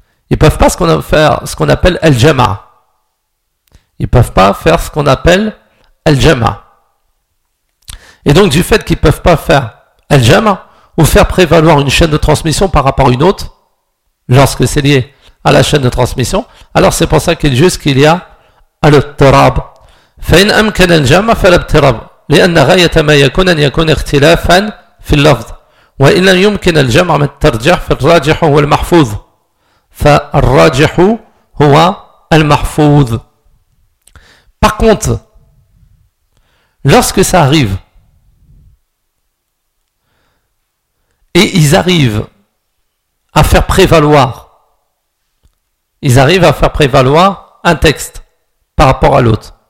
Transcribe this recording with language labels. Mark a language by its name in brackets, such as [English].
[French] Ils ne peuvent pas faire ce qu'on appelle al-jama. Ils ne peuvent pas faire ce qu'on appelle al-jama. Et donc, du fait qu'ils ne peuvent pas faire al-jama ou faire prévaloir une chaîne de transmission par rapport à une autre, lorsque c'est lié à la chaîne de transmission, alors c'est pour ça qu'il juste qu'il y a al-tarab. [Arabic] فإن أمكن الجمع فلا اضطراب لأن غاية ما يكون أن يكون اختلافا في اللفظ وإن لم يمكن الجمع ما الترجح فالراجح هو المحفوظ فالراجح هو المحفوظ. [French] Par contre, lorsque ça arrive et ils arrivent à faire prévaloir, ils arrivent à faire prévaloir un texte par rapport à l'autre.